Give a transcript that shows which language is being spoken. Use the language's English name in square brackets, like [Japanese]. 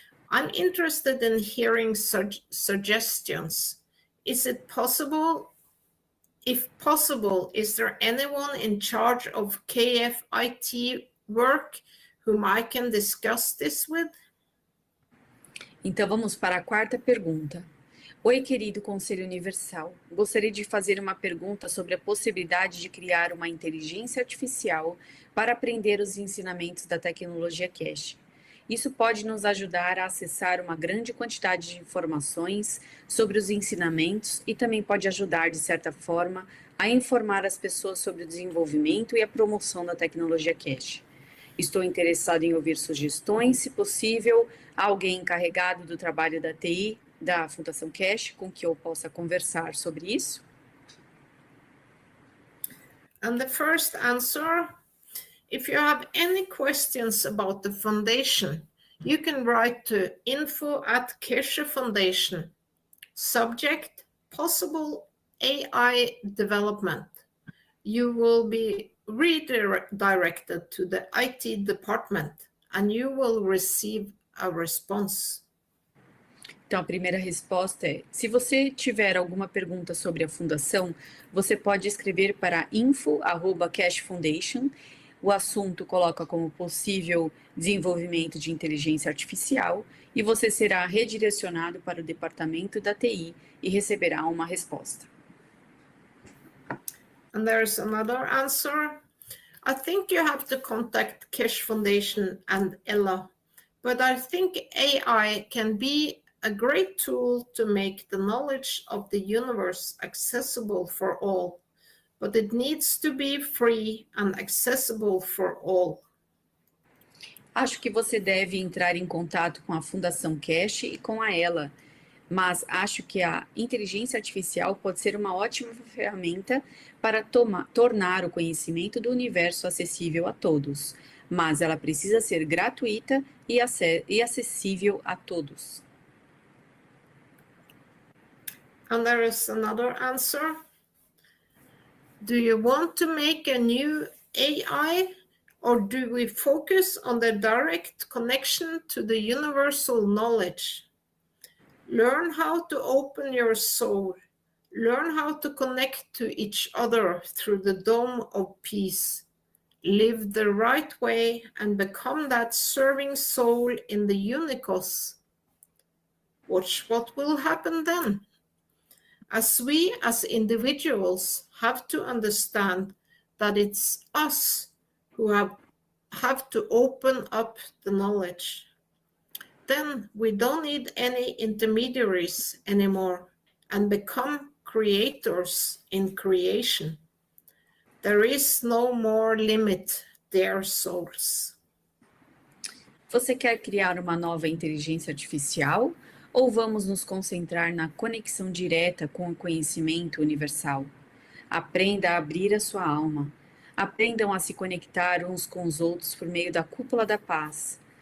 [English] I'm interested in hearing suggestions. Is it possible? If possible, is there anyone in charge of KF IT work whom I can discuss this with? [Portuguese] Então vamos para a 4ª pergunta. Oi, querido Conselho Universal. Gostaria de fazer uma pergunta sobre a possibilidade de criar uma inteligência artificial para aprender os ensinamentos da tecnologia Keshe. Isso pode nos ajudar a acessar uma grande quantidade de informações sobre os ensinamentos e também pode ajudar, de certa forma, a informar as pessoas sobre o desenvolvimento e a promoção da tecnologia Keshe. Estou interessado em ouvir sugestões, se possível, alguém encarregado do trabalho da TI, da Fundação Keshe, com que eu possa conversar sobre isso. [English] And the first answer, if you have any questions about the foundation, you can write to info@Keshe Foundation. Subject, possible AI development, you will be redirected to the IT department and you will receive a response. [Portuguese] Então, a primeira resposta é: se você tiver alguma pergunta sobre a fundação, você pode escrever para info@Keshe Foundation. O assunto coloca como possível desenvolvimento de inteligência artificial e você será redirecionado para o departamento da TI e receberá uma resposta. [English] And there's another answer. I think you have to contact Keshe Foundation and Ella, but I think AI can be a great tool to make the knowledge of the universe accessible for all, but it needs to be free and accessible for all. [Portuguese] Acho que você deve entrar em contato com a Fundação Keshe e com a Ela, mas acho que a inteligência artificial pode ser uma ótima ferramenta para tornar o conhecimento do universo acessível a todos, mas ela precisa ser gratuita e acessível a todos. [English] And there is another answer. Do you want to make a new AI, or do we focus on the direct connection to the universal knowledge? Learn how to open your soul. Learn how to connect to each other through the dome of peace. Live the right way and become that serving soul in the unicos. Watch what will happen then. As we as individuals have to understand that it's us who have to open up the knowledge. Then we don't need any intermediaries anymore and become creators in creation. There is no more limit, dear souls. [Portuguese] Você quer criar uma nova inteligência artificial ou vamos nos concentrar na conexão direta com o conhecimento universal? Aprenda a abrir a sua alma. Aprendam a se conectar uns com os outros por meio da cúpula da paz.